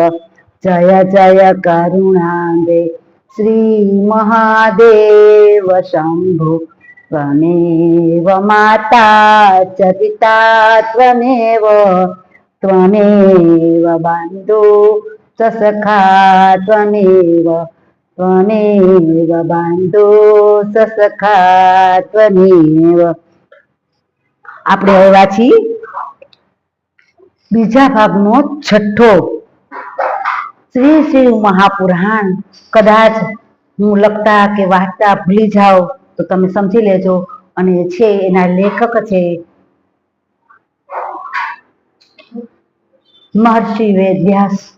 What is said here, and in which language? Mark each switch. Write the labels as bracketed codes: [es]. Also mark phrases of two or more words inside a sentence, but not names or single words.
[sa] जय जय करुणादे श्री महादेव शंभो त्वमेव माता च पिता त्वमेव त्वमेव बन्धु च सखा त्वमेव त्वमेव बन्धु च सखा त्वमेव। [gu] આપણે આવ્યા છીએ બીજા ભાગનો છઠ્ઠો શ્રી શિવ મહાપુરાણ। કદાચ હું લખતા કે વાંચતા ભૂલી જાઉં તો તમે સમજી લેજો। અને છે એના લેખક છે મહર્ષિ વેદવ્યાસ।